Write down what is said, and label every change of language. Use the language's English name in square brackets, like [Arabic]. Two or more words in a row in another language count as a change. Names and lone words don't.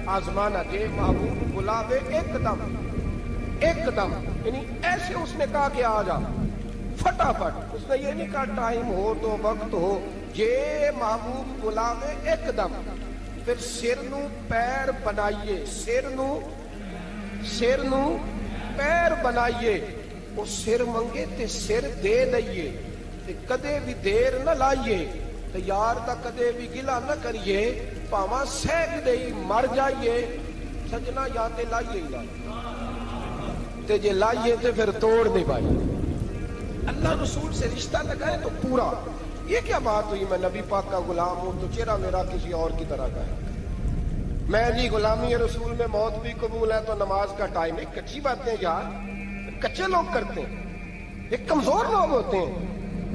[Urdu] آزمانا کہ محبوب بلاوے ایک دم, یعنی ایسے اس نے کہا کہ آ جا فٹافٹ. اس نے یہ نہیں کہا ٹائم ہو تو وقت ہو, یہ محبوب بلاوے ایک دم. [Punjabi] پھر سر نو پیر بنائیے, سر نو پیر بنائیے, وہ سر منگے تے سر دے لئیے, تے کدے بھی دیر نہ لائیے, تے یار دا کدے بھی گلا نہ کریے, پاواں سہگ دے مر جائیے. سجنا یا تے لائیے ہی تے جے لائیے تے پھر توڑ نہیں پائیے. [Urdu] اللہ رسول سے رشتہ لگائے تو پورا. یہ کیا بات ہوئی میں نبی پاک کا غلام ہوں تو چہرہ میرا کسی اور کی طرح کا ہے. میں جی غلامی رسول میں موت بھی قبول ہے تو نماز کا ٹائم. ایک کچی باتیں یار کچے لوگ کرتے ہیں, ایک کمزور لوگ ہوتے ہیں.